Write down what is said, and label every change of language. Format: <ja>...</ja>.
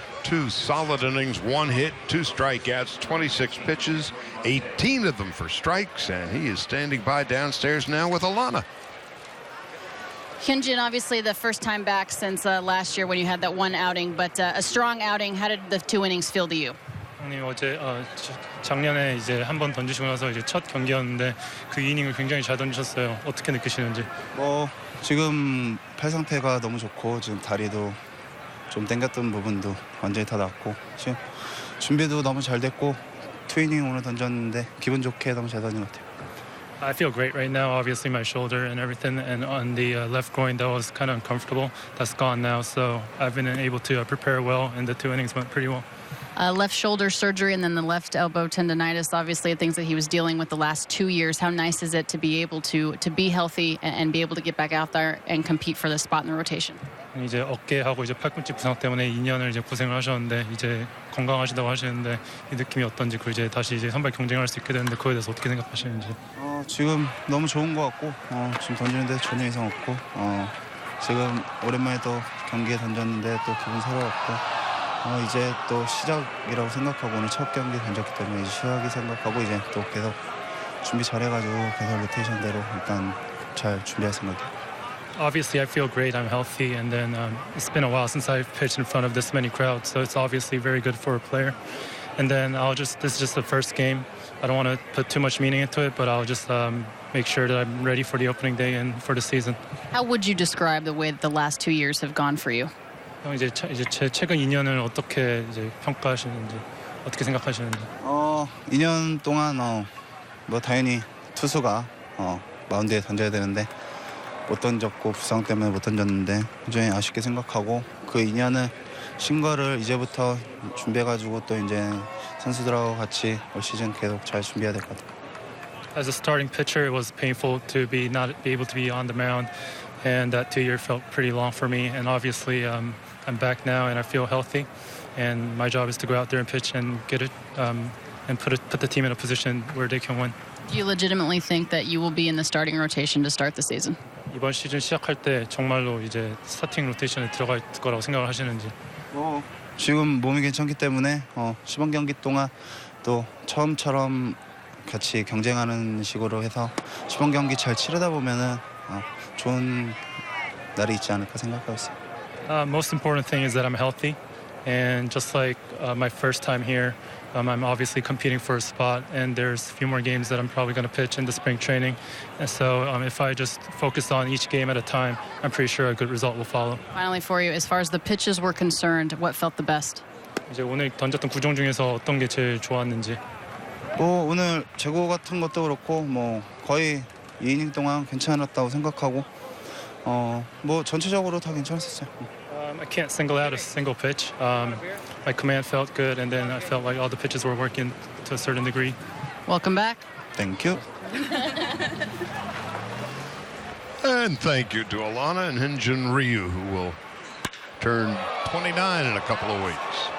<en>2 solid innings, 1 hit, 2 strikeouts, 26 pitches, 18 of them for strikes, and he is standing by downstairs now with Alana. Hyun-Jin, obviously the first time back since last year when you had that 1 outing, but a strong outing. How did the 2 innings feel to you?</en> <ko>형님 어제 작년에 이제 한 번 던지시고 나서 이제 첫 경기였는데 그 이닝을 굉장히 잘 던지셨어요. 어떻게 느끼시는지? 지금 팔 상태가 너무 좋고 지금 다리도 좀 땡겼던 부분도 완전히 다 났고 지금 준비도 너무 잘 됐고 2이닝 오늘 던졌는데 기분 좋게 너무 잘 던진 것 같아요.</ko> <en>I feel great right now. Obviously my shoulder and everything, and on the left groin that was kind of uncomfortable. That's gone now, so I've been able to prepare well, and the 2 innings went pretty well. Left shoulder surgery and then the left elbow tendonitis, obviously things that he was dealing with the last 2 years. How nice is it to be able to be healthy and be able to get back out there and compete for the spot in the rotation?</en> <ko>이제 어깨하고 이제 팔꿈치 부상 때문에 2년을 이제 고생을 하셨는데 이제 건강하시다고 하시는데 이 느낌이 어떤지, 그 이제 다시 이제 선발 경쟁할 수 있게 되는데 그거에 대해서 어떻게 생각하시는지? 지금 너무 좋은 것 같고 지금 던지는데 전혀 이상 없고 지금 오랜만에 또 경기에 던졌는데 또 기분 새로웠고 이제 또 시작이라고 생각하고 오늘 첫 경기 던졌기 때문에 이제 시작이 생각하고 이제 또 계속 준비 잘해가지고 계속 로테이션대로 일단 잘 준비할 생각이에요.</ko> <en>Obviously, I feel great. I'm healthy, and then it's been a while since I've pitched in front of this many crowds, so it's obviously very good for a player. And then this is just the first game. I don't want to put too much meaning into it, but I'll just make sure that I'm ready for the opening day and for the season. How would you describe the way that the last 2 years have gone for you?</en> <ko>이제 제 최근 2년을 어떻게 이제 평가하시는지, 어떻게 생각하시는지? 2년 동안 뭐 당연히 투수가 마운드에 던져야 되는데 못 던졌고 부상 때문에 못 던졌는데 굉장히 아쉽게 생각하고 그 2년은 신 거를 이제부터 준비해가지고 또 이제 선수들하고 같이 올 시즌 계속 잘 준비해야 될 것 같아요.</ko> <en>As a starting pitcher, it was painful to not be able to be on the mound, and that 2 year felt pretty long for me. And obviously, I'm back now, and I feel healthy. And my job is to go out there and pitch and get it, and put the team in a position where they can win. Do you legitimately think that you will be in the starting rotation to start the season?</en> <ko>이번 시즌 시작할 때 정말로 이제 스타팅 로테이션에 들어갈 거라고 생각을 하시는지? 지금 몸이 괜찮기 때문에 시범 경기 동안 또 처음처럼 같이 경쟁하는 식으로 해서 시범 경기 잘 치르다 보면은 좋은 날이 있지 않을까 생각하고 있어요.</ko> <en>Most important thing is that I'm healthy, and just like my first time here, I'm obviously competing for a spot, and there's a few more games that I'm probably going to pitch in the spring training. And so if I just focus on each game at a time, I'm pretty sure a good result will follow. Finally for you, as far as the pitches were concerned, what felt the best?</en> <ko>이제 오늘 던졌던 구종 중에서 어떤 게 제일 좋았는지? 오늘 제고 같은 것도 그렇고 뭐 거의 2이닝 동안 괜찮았다고 생각하고 뭐 전체적으로 다 괜찮았었어요.</ko> <en>I can't single out a single pitch. My command felt good, and then I felt like all the pitches were working to a certain degree. Welcome back. Thank you. And thank you to Alana and Hyun-Jin Ryu, who will turn 29 in a couple of weeks.</en>